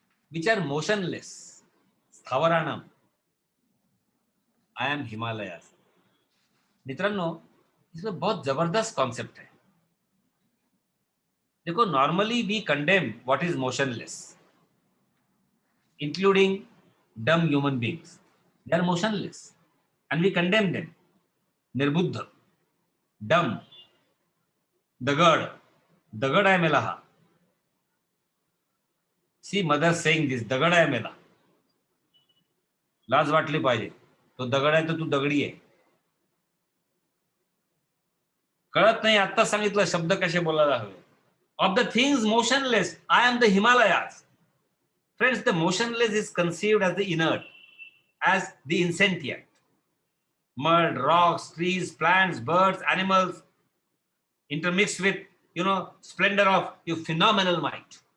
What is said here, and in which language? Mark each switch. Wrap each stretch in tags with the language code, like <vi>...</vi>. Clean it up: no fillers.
<en>which are motionless. Sthawaranam. I am Himalayas.</en> <hi>मित्रांनो, इसमें बहुत जबरदस्त कॉन्सेप्ट है.</hi> <en>देखो, normally we condemn what is motionless, including dumb human beings. They are motionless and we condemn them.</en> <mr>Nirbuddha, dumb, dagad, dagad hai melaha.</mr> <en>See mother saying this,</en> <mr>dagad hai mela. लाज वाटली पाहिजे. तो दगड आहे तर तू दगडी आहे. कळत नाही आता सांगितलं शब्द कसे बोलायला हवे.</mr> <en>Of the things motionless, I am the Himalayas. Friends, the motionless is conceived as the inert, as the insentient. Mud, rocks, trees, plants, birds, animals, intermixed with, splendor of your phenomenal might.</en>